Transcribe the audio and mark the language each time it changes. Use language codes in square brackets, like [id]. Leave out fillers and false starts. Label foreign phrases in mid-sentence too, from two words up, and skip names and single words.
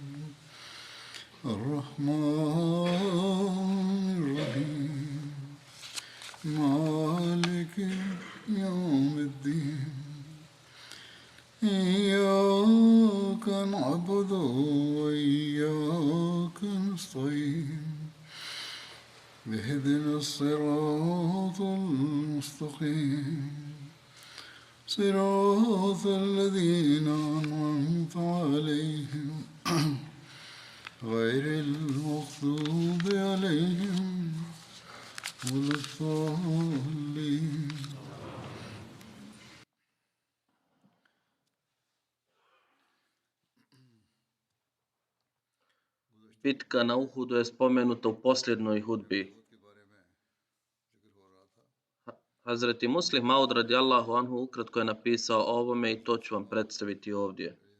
[ar] الرحمن الرحيم مالك يوم الدين إياك نعبد وإياك نستعين اهدنا الصراط المستقيم صراط الذين أنعمت عليهم غير المغضوب عليهم ولا الضالين. [bs] Bitka na Uhudu je spomenuta u posljednjoj hudbi. Hazreti Muslim Maud [ar] رضي الله عنه [bs] ukratko je napisao o ovome i to ću vam predstaviti ovdje.